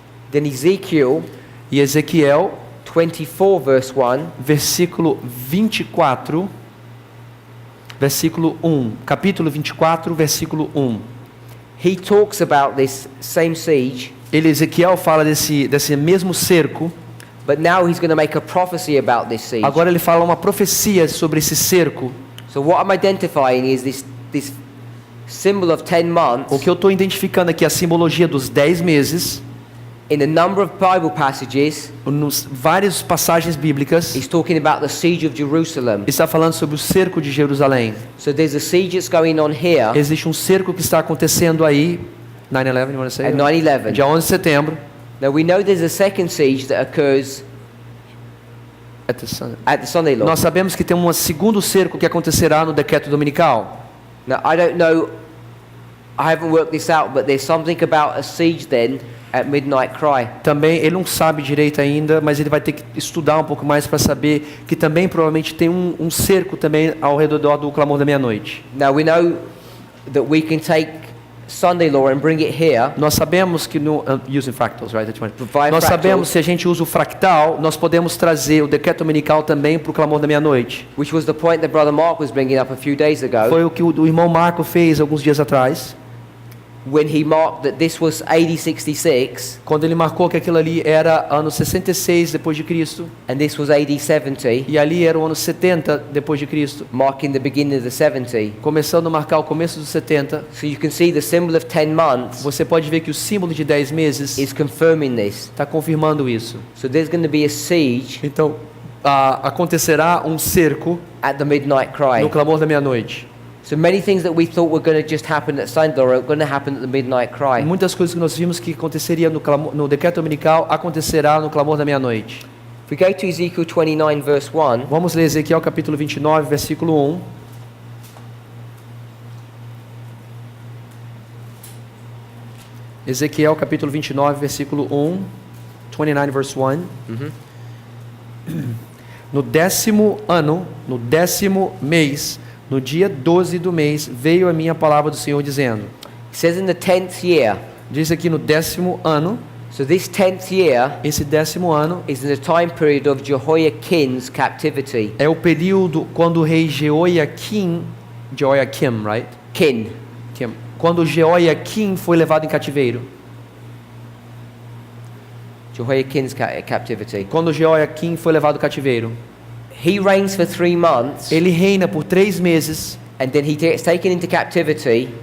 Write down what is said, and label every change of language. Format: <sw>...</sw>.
<en>Then Ezekiel</en> <pt>E Ezequiel,</pt> <en>24 verse 1,</en> <pt>versículo 24, versículo 1. Capítulo 24, versículo 1.</pt> <en>he talks about this same siege,</en> <pt>Ezequiel fala desse mesmo cerco.</pt> <en>but now he's going to make a prophecy about this siege.</en> <pt>Agora ele fala uma profecia sobre esse cerco.</pt> <en>So what I'm identifying is this symbol of 10 months</en> <pt>O que eu estou identificando aqui é a simbologia dos 10 meses.</pt> <en>in a number of Bible passages.</en> <pt>Nos várias passagens bíblicas,</pt> <en>He's talking about the siege of Jerusalem.</en> <pt>está falando sobre o cerco de Jerusalém.</pt> <en>So there's a siege that's going on here</en> <pt>Existe um cerco que está acontecendo aí,</pt> <en>9/11, you want to say? at 9/11.</en> <pt>Dia 11 de setembro.</pt> <en>Now we know there's a second siege that occurs at the Sunday Law.</en> <pt>Nós sabemos que tem um segundo cerco que acontecerá no decreto dominical.</pt> <en>Now I don't know, I haven't worked this out, but there's something about a siege then at midnight cry.</en> <pt>Também ele não sabe direito ainda, mas ele vai ter que estudar um pouco mais para saber que também provavelmente tem um cerco também ao redor do clamor da meia-noite.</pt> <en>Now we know that we can take Sunday Law and bring it here.</en> <pt>Nós sabemos que</pt> <en>using fractals, right?</en> <pt>Via Nós sabemos se a gente usa o fractal, nós podemos trazer o decreto dominical também para o clamor da meia-noite.</pt> <en>which was the point that Brother Mark was bringing up a few days ago,</en> <pt>Foi o que o irmão Marco fez alguns dias atrás,</pt> <en>when he marked that this was AD 66</en> <pt>quando ele marcou que aquilo ali era ano 66 depois de Cristo</pt> <en>and this was AD 70,</en> <pt>e ali era o ano 70 depois de Cristo,</pt> <en>marking the beginning of the 70.</en> <pt>começando a marcar o começo dos 70.</pt> <en>So you can see the symbol of 10 months</en> <pt>Você pode ver que o símbolo de 10 meses</pt> <en>is confirming this.</en> <pt>está confirmando isso.</pt> <en>So there's going to be a siege</en> <pt>Então, acontecerá um cerco</pt> <en>at the midnight cry.</en> <pt>no clamor da meia-noite.</pt> <en>So many things that we thought were going to just happen at Sunday Law are going to happen at the midnight cry.</en> <pt>Muitas coisas que nós vimos que aconteceria no decreto dominical acontecerá no clamor da meia-noite.</pt> <en>If we go to Ezekiel 29 verse 1,</en> <pt>Vamos ler Ezequiel capítulo 29, versículo 1. Ezequiel capítulo 29, versículo 1.</pt> <en>29 verse 1.</en> <pt>No 10º ano, no 10º mês, no dia 12 do mês, veio a minha palavra do Senhor dizendo.</pt> <en>it says in the 10th year.</en> <pt>Diz aqui no 10º ano,</pt> <en>So this 10th year</en> <pt>esse 10º ano</pt> <en>is in the time period of Jehoiakim's captivity.</en> <pt>é o período quando o rei Jehoiakim, right?</pt> <en>Kin.</en> <pt>Quando Jehoiakim foi levado em cativeiro.</pt> <en>Jehoiakim's captivity.</en> <pt>Quando Jehoiakim foi levado cativeiro.</pt> <en>He reigns for 3 months,</en> <pt>Ele reina por 3 meses,</pt> <en>and then he gets taken into captivity,</en>